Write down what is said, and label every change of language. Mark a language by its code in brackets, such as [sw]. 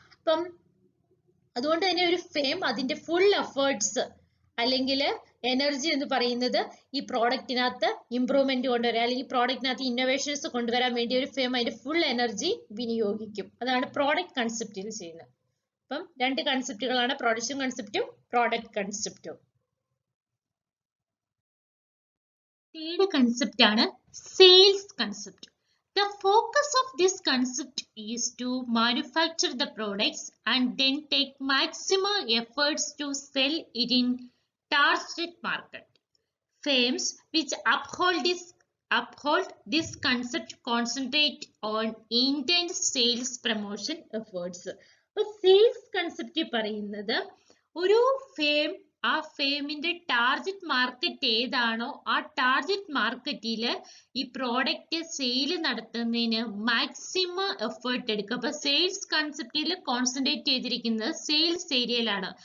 [ml] അപ്പം അതുകൊണ്ട് തന്നെ ഒരു ഫേം അതിന്റെ ഫുൾ എഫേർട്സ് അല്ലെങ്കിൽ എനർജി എന്ന് പറയുന്നത് ഈ പ്രോഡക്റ്റിനകത്ത് ഇംപ്രൂവ്മെന്റ് കൊണ്ടുവരാൻ അല്ലെങ്കിൽ പ്രോഡക്റ്റിനകത്ത് ഇന്നോവേഷൻസ് കൊണ്ടുവരാൻ വേണ്ടി ഒരു ഫേം അതിന്റെ ഫുൾ എനർജി വിനിയോഗിക്കും. അതാണ് പ്രോഡക്റ്റ് കൺസെപ്റ്റിൽ ചെയ്യുന്നത്. അപ്പം 2 കൺസെപ്റ്റുകളാണ്, പ്രൊഡക്ഷൻ കൺസെപ്റ്റും പ്രോഡക്റ്റ് കൺസെപ്റ്റും. തേർഡ് കൺസെപ്റ്റ് ആണ് sales concept. [en] The focus of this concept is to manufacture the products and then take maximum efforts to sell it in target market. Firms which uphold this concept concentrate on intense sales promotion efforts. [ml] അപ്പോൾ sales concept പറയുന്നത് ഒരു firm ആ ഫേമിന്റെ target market ഏതാണോ ആ target മാർക്കറ്റിൽ ഈ product sale നടത്തുന്നതിന് maximum effort എടുക്കുക. അപ്പൊ സെയിൽസ് കൺസെപ്റ്റിൽ കോൺസെൻട്രേറ്റ് ചെയ്തിരിക്കുന്നത് സെയിൽസ് ഏരിയയിലാണ്.